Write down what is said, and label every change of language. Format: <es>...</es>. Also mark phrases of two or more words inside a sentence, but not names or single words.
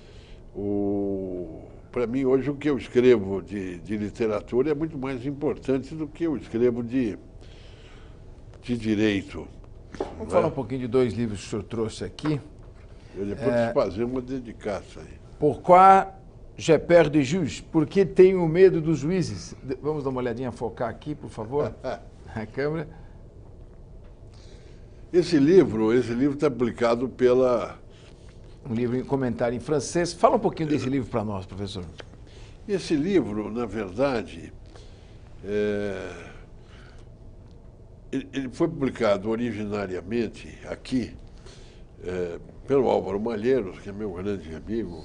<pt>Para mim, hoje, o que eu escrevo de literatura é muito mais importante do que eu escrevo de direito. Vamos falar um pouquinho de dois livros que o senhor trouxe aqui. Eu depois fazer uma dedicação aí.</pt> <fr>Pourquoi j'ai peur des juges?</fr> <pt>Por que tenho medo dos juízes? Vamos dar uma olhadinha, focar aqui, por favor, a câmera. Esse livro está publicado pela... Um livro em comentário em francês. Fala um pouquinho desse livro para nós, professor. Esse livro, na verdade, ele foi publicado originariamente aqui pelo Álvaro Malheiros, que é meu grande amigo.</pt>